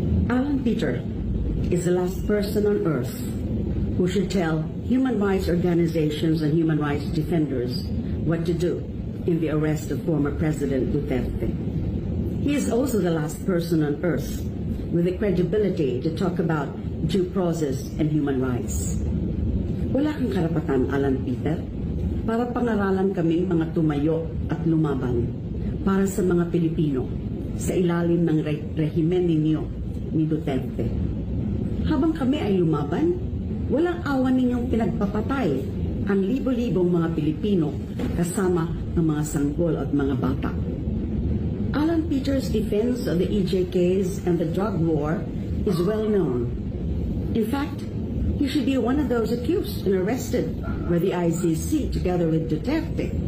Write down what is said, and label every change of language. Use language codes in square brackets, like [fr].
[en] Alan Peter is the last person on earth who should tell human rights organizations and human rights defenders what to do in the arrest of former President Duterte. He is also the last person on earth with the credibility to talk about due process and human rights. [tl] Wala kang karapatan, Alan Peter, para pangaralan kaming mga tumayo at lumaban para sa mga Pilipino sa ilalim ng rehimen ninyo ni Duterte. Habang kami ay lumaban, walang awan ninyong pinagpapatay ang libo-libong mga Pilipino kasama ng mga sanggol at mga bata. [en] Alan Peter's defense of the EJKs and the drug war is well known. In fact, he should be one of those accused and arrested by the ICC together with Duterte.